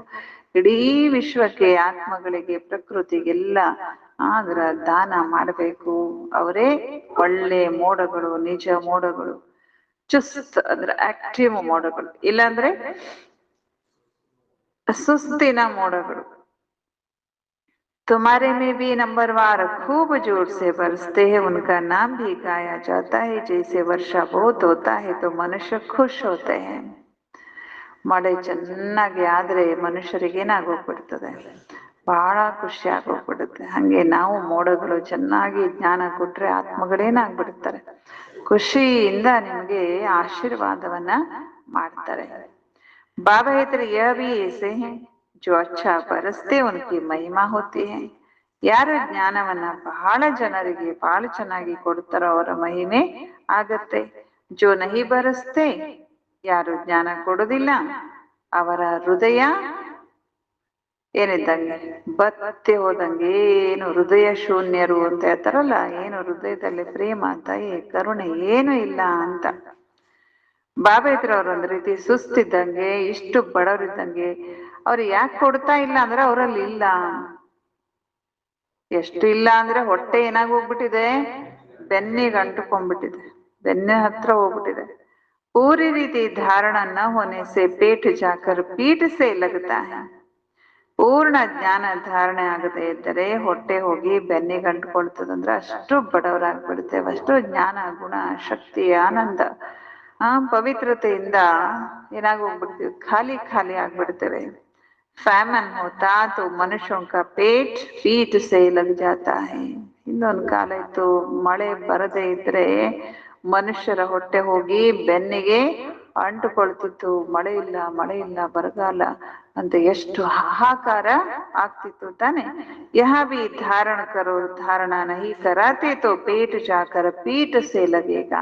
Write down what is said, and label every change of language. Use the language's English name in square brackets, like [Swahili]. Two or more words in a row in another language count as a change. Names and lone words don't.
[Kannada] ಇಡೀ ವಿಶ್ವಕ್ಕೆ, ಆತ್ಮಗಳಿಗೆ, ಪ್ರಕೃತಿಗೆಲ್ಲ ಅದರ ದಾನ ಮಾಡಬೇಕು. ಅವರೇ ಒಳ್ಳೆ ಮೋಡಗಳು, ನಿಜ ಮೋಡಗಳು. ಚುಸ್ತ್ ಅಂದ್ರೆ ಆಕ್ಟಿವ್ ಮೋಡಗಳು, ಇಲ್ಲಾಂದ್ರೆ ಸುಸ್ತಿನ ಮೋಡಗಳು. [Hindi] तुम्हारे में भी नंबरवार खूब जोर से बरसते हैं, उनका नाम भी गाया जाता है। जैसे वर्षा बहुत होता है तो मनुष्य खुश होते हैं. [Kannada] ಮಳೆ ಚೆನ್ನಾಗಿ ಆದ್ರೆ ಮನುಷ್ಯರಿಗೆ ಏನಾಗೋಗ್ಬಿಡ್ತದೆ? ಬಹಳ ಖುಷಿ ಆಗೋಗ್ಬಿಡುತ್ತೆ. ಹಂಗೆ ನಾವು ಮೋಡಗಳು ಚೆನ್ನಾಗಿ ಜ್ಞಾನ ಕೊಟ್ರೆ ಆತ್ಮಗಳೇನಾಗ್ಬಿಡ್ತಾರೆ? ಖುಷಿಯಿಂದ ನಿಮಗೆ ಆಶೀರ್ವಾದವನ್ನ ಮಾಡ್ತಾರೆ. [Hindi] बाबा इधर यह भी ऐसे हैं जो अच्छा बरसते उनकी महिमा होती है. [Kannada] ಯಾರು ಜ್ಞಾನವನ್ನ ಬಹಳ ಜನರಿಗೆ ಬಹಳ ಚೆನ್ನಾಗಿ ಕೊಡ್ತಾರೋ ಅವರ ಮಹಿಮೆ ಆಗತ್ತೆ. [Hindi] जो नहीं बरसते, [Kannada] ಯಾರು ಜ್ಞಾನ ಕೊಡುದಿಲ್ಲ ಅವರ ಹೃದಯ ಏನಿದ್ದಂಗೆ? ಬತ್ತಿ ಹೋದಂಗೆ. ಏನು ಹೃದಯ ಶೂನ್ಯರು ಅಂತ ಹೇಳ್ತಾರಲ್ಲ, ಏನು ಹೃದಯದಲ್ಲಿ ಪ್ರೇಮ, ದಯೆ, ಕರುಣೆ ಏನು ಇಲ್ಲ ಅಂತ. ಬಾಬಾ ಇದ್ರು ಅವ್ರು ಒಂದ್ ರೀತಿ ಸುಸ್ತಿದ್ದಂಗೆ, ಇಷ್ಟು ಬಡವರಿದ್ದಂಗೆ. ಅವ್ರು ಯಾಕೆ ಕೊಡ್ತಾ ಇಲ್ಲ ಅಂದ್ರೆ ಅವರಲ್ಲಿ ಇಲ್ಲ. ಎಷ್ಟು ಇಲ್ಲ ಅಂದ್ರೆ ಹೊಟ್ಟೆ ಏನಾಗೋಗ್ಬಿಟ್ಟಿದೆ? ಬೆನ್ನಿಗೆ ಅಂಟುಕೊಂಡ್ಬಿಟ್ಟಿದೆ, ಬೆನ್ನ ಹತ್ರ ಹೋಗ್ಬಿಟ್ಟಿದೆ. [Hindi] पूरी रीति धारणा न होने से पेट जाकर पीठ से लगता है. [Kannada] ಪೂರ್ಣ ಜ್ಞಾನ ಧಾರಣೆ ಆಗದೆ ಇದ್ದರೆ ಹೊಟ್ಟೆ ಹೋಗಿ ಬೆನ್ನಿಗೆ ಅಂಟ್ಕೊಳ್ತದಂದ್ರೆ ಅಷ್ಟು ಬಡವರಾಗ್ಬಿಡ್ತೇವೆ. ಅಷ್ಟು ಜ್ಞಾನ, ಗುಣ, ಶಕ್ತಿ, ಆನಂದ, ಪವಿತ್ರತೆಯಿಂದ ಏನಾಗೋಗ್ಬಿಡ್ತೀವಿ? ಖಾಲಿ ಖಾಲಿ ಆಗ್ಬಿಡ್ತೇವೆ. [Hindi] फैमिन होता तो मनुष्यों का पेट पीठ से लग जाता है. [Kannada] ಇನ್ನೊಂದು ಕಾಲ ಇತ್ತು, ಮಳೆ ಬರದೇ ಇದ್ರೆ ಮನುಷ್ಯರ ಹೊಟ್ಟೆ ಹೋಗಿ ಬೆನ್ನಿಗೆ ಅಂಟುಕೊಳ್ತಿತ್ತು. ಮಳೆ ಇಲ್ಲ, ಮಳೆ ಇಲ್ಲ, ಬರಗಾಲ ಅಂತ ಎಷ್ಟು ಹಾಹಾಕಾರ ಆಗ್ತಿತ್ತು ತಾನೆ. [Hindi] यह भी धारणा करो, धारणा नहीं करते तो पेट जाकर पीठ से लगेगा.